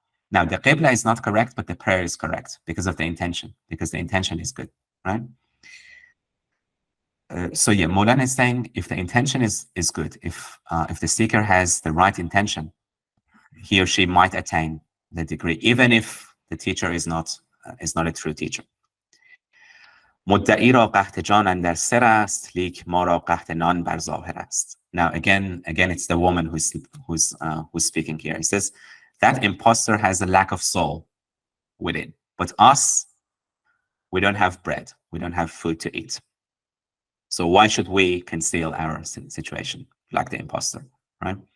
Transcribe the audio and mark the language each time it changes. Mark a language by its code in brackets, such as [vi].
[en] Now, the Qibla is not correct, but the prayer is correct because of the intention, because the intention is good, right? So yeah, Mawlana is saying if the intention is good, if the seeker has the right intention, he or she might attain the degree, even if the teacher is not a true teacher. [fa] مدعی را قحط جان اندر سر است لیک ما را قحط نان بر ظاهر است. [en] Now again it's the woman who's speaking here. He says that imposter has a lack of soul within, but us, we don't have bread, we don't have food to eat. So why should we conceal our situation like the imposter, right?